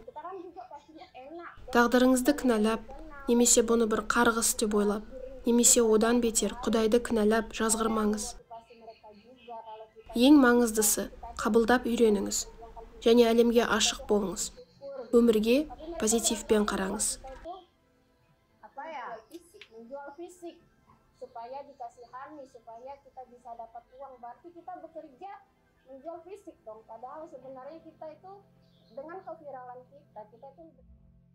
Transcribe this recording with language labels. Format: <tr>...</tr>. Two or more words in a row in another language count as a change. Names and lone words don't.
<kk>Тағдырыңызды кінәлап, немесе бұны бір қарғыс деп ойлап, немесе одан бетер Құдайды кінәлап жазғырмаңыз. Ең маңыздысы, қабылдап үйреніңіз. Және әлемге ашық болыңыз. Өмірге позитивпен қараңыз.</kk> <id>fisik, menjual fisik supaya dikasihani, supaya kita bisa dapat uang. Berarti kita bekerja menjual fisik dong. Padahal sebenarnya kita itu dengan keviralan kita itu</id>